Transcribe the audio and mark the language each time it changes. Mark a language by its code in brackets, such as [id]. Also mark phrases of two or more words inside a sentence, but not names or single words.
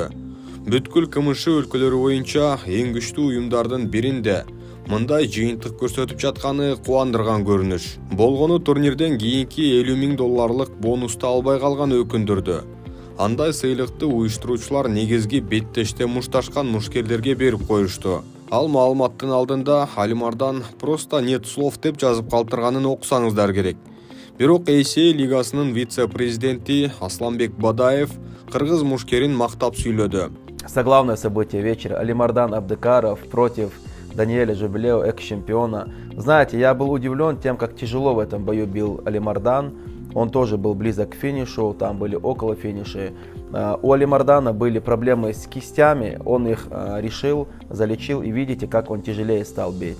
[ky] Бүткүл КМШ өлкөлөрү боюнча эң күчтүү уюмдардын биринде мындай жыйынтык көрсөтүп жатканы кубандырган көрүнүш. Болгону турнирден кийинки $50,000 бонусту албай калган өкүндүрдү. Андай сыйлыкты уюштуруучулар негизги беттеште мушташкан мушкерлерге берип коюшту. Ал маалыматтын алдында Алимардан [ru] просто нет слов [ky] деп жазып калтырганын окусаңыздар керек. Бирок ACA лигасынын вице-президенти Асланбек Бадаев кыргыз мушкерин мактап сүйлөдү. [ru] Заглавное событие вечера. Алимардан Абдыкаров против Даниэля Жубилева, экс-чемпиона. Знаете, я был удивлен тем, как тяжело в этом бою бил Алимардан. Он тоже был близок к финишу, там были около финиша. У Алимардана были проблемы с кистями, он их решил, залечил, и видите, как он тяжелее стал бить.